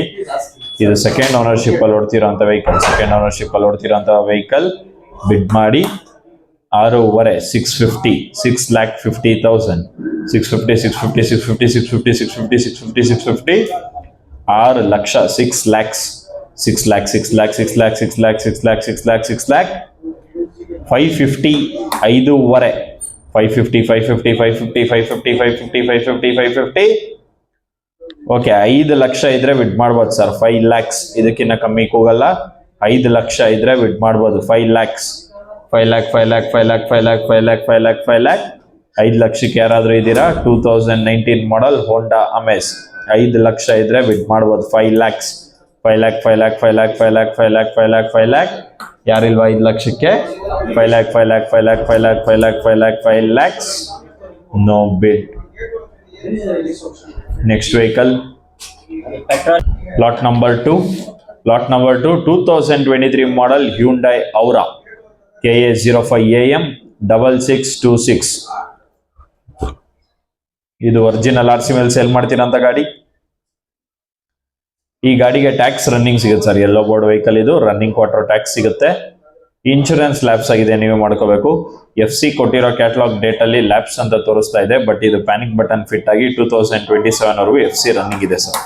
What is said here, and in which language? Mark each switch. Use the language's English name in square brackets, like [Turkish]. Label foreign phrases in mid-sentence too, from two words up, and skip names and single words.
[Kannada] ಇದು [English] second ownership [Kannada] ಅಲ್ಲಿ ಓಡ್ತಿರೋಂಥ ವೆಹಿಕಲ್. ಬಿಡ್ ಮಾಡಿ 6.5 650 6,50,000 650 650 650 650 650 650 650 6 ಲಕ್ಷ 6 lakhs 6 lakh 6 lakh 6 lakh 6 lakh 6 lakh 6 lakh 6 lakh 550 5.5 550 550 550 550 550 550 550 ಓಕೆ. 5 ಲಕ್ಷ ಇದ್ರೆ ಬಿಡ್ ಮಾಡ್ಬೋದು ಸರ್. 5 lakhs ಇದಕ್ಕಿಂತ ಕಮ್ಮಿ ಹೋಗಲ್ಲ. 5 ಲಕ್ಷ ಇದ್ರೆ ಬಿಡ್ ಮಾಡ್ಬೋದು. 5 lakhs 5 lakh 5 lakh 5 lakh 5 lakh 5 lakh 5 lakh 5 lakh 5 ಲಕ್ಷಕ್ಕೆ ಯಾರಾದ್ರೂ ಇದ್ದೀರಾ? 2019 ಮಾಡೆಲ್ ಹೋಂಡಾ ಅಮೇಸ್. 5 ಲಕ್ಷ ಇದ್ರೆ ಬಿಡ್ ಮಾಡ್ಬೋದು. 5 lakhs 5 lakh 5 lakh 5 lakh 5 lakh 5 lakh 5 lakh 5 lakh ಯಾರಿಲ್ವಾ 5 ಲಕ್ಷಕ್ಕೆ? [English] 5 lakh 5 lakh 5 lakh 5 lakh 5 lakh 5 lakh 5 lakhs no bid. Next vehicle, lot number 2 2023 model Hyundai Aura KA05AM 6626. [Kannada] ಇದು [English] original RC [Kannada] ಮೇಲೆ ಸೇಲ್ ಮಾಡ್ತೀರಂತ ಗಾಡಿ. ಈ ಗಾಡಿಗೆ [English] tax running [Kannada] ಸಿಗುತ್ತೆ ಸರ್. [English] yellow board vehicle [Kannada] ಇದು. [English] running quarter tax [Kannada] ಸಿಗುತ್ತೆ. [English] insurance lapse [Kannada] ಆಗಿದೆ, ನೀವೇ ಮಾಡ್ಕೋಬೇಕು. FC ಕೊಟ್ಟಿರೋ [English] catalog date [Kannada] ಅಲ್ಲಿ ಲ್ಯಾಪ್ಸ್ ಅಂತ ತೋರಿಸ್ತಾ ಇದೆ, ಬಟ್ ಇದು [English] panic button fit [Kannada] ಆಗಿ 2027 ವರೆಗೂ [English] FC running [Kannada] ಇದೆ ಸರ್.